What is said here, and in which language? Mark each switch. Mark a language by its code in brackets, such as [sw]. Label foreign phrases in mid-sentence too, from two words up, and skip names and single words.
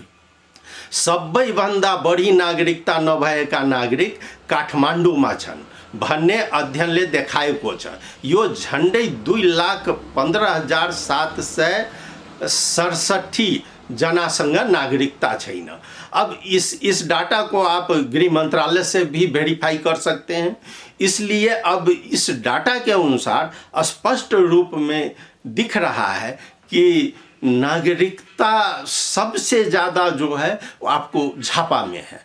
[ne] सबैभन्दा बढी नागरिकता नभएका नागरिक काठमाडौँमा छन् भन्ने अध्ययनले देखाएको छ। यो झन्डै 2,15,767 जनासँग नागरिकता छैन। [hi] अब इस डाटा को आप गृह मंत्रालय से भी वेरीफाई कर सकते हैं। इसलिए अब इस डाटा के अनुसार स्पष्ट रूप में दिख रहा है कि नागरिकता सबसे ज़्यादा जो है वो आपको झापा में है।